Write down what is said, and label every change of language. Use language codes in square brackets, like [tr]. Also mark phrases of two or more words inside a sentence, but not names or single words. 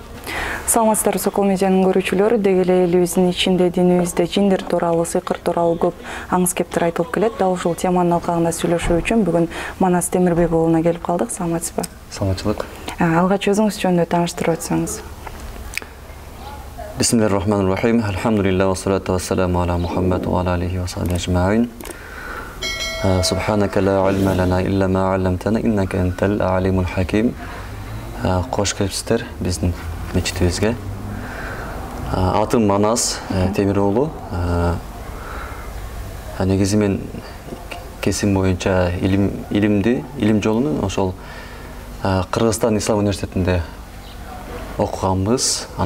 [ky] Саламатсыздарбы, Сокол медианын көрүүчүлөрү, деги эле элибиздин ичинде динибизде жиндер тууралуу, сыйкыр тууралуу көп аңыз кептер айтылып келет. Дал ушул теманын алкагында сүйлөшүү үчүн бүгүн Манас Темирбек уулуна келип калдык. Саламатсызбы? Саламатчылык. Алгач өзүңүз жөнүндө тааныштырып өтсөңүз. [ar] بسم الله الرحمن الرحيم. الحمد لله والصلاة والسلام على محمد وعلى آله وصحبه أجمعين. سبحانك لا علم لنا إلا ما علمتنا إنك أنت العليم الحكيم. [ky] Кош келипсиздер биздин мечитибизге. Атым Манас Темир уулу. Негизи мен кесим боюнча илим жолунун ошол Кыргызстан Ислам университетинде окуганбыз.